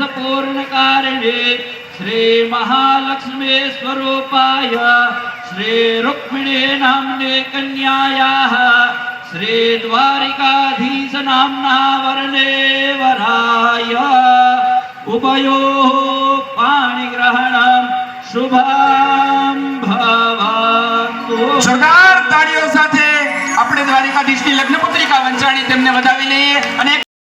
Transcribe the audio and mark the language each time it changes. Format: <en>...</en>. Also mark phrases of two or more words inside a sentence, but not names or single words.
<sa>पूर्ण कारिणे श्री महालक्ष्मी स्वरूपाय श्री रुक्मिणी नाम्ने कन्यायाः श्री द्वारिकाधीश नाम्ना वरणे वराय उभयोः पाणिग्रहणं शुभं भवतु।</sa> <gu>જોરદાર તાળીઓ સાથે આપણે દ્વારિકાધીશની લગ્ન પત્રિકા વંચાણી તેમને વધાવી લઈએ અને</gu>